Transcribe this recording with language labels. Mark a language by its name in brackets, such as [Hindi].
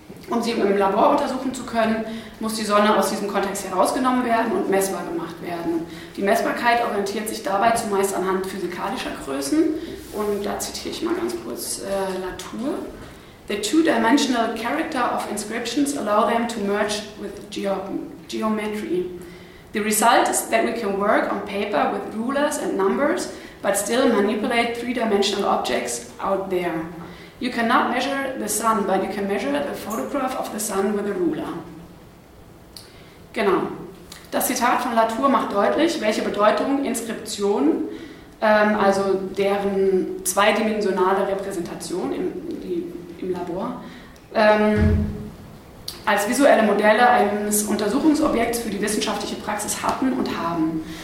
[German] Um sie im Labor untersuchen zu können, muss die Sonne aus diesem Kontext herausgenommen werden und messbar gemacht werden. Die Messbarkeit orientiert sich dabei zumeist anhand physikalischer Größen. Und da zitiere ich mal ganz kurz Latour. [English] The two-dimensional character of inscriptions allow them to merge with geometry. The result is that we can work on paper with rulers and numbers, but still manipulate three-dimensional objects out there. You cannot measure the sun, but you can measure the photograph of the sun with a ruler. [German] Genau. Das Zitat von Latour macht deutlich, welche Bedeutung Inskription, also deren zweidimensionale Repräsentation im Labor, als visuelle Modelle eines Untersuchungsobjekts für die wissenschaftliche Praxis hatten und haben.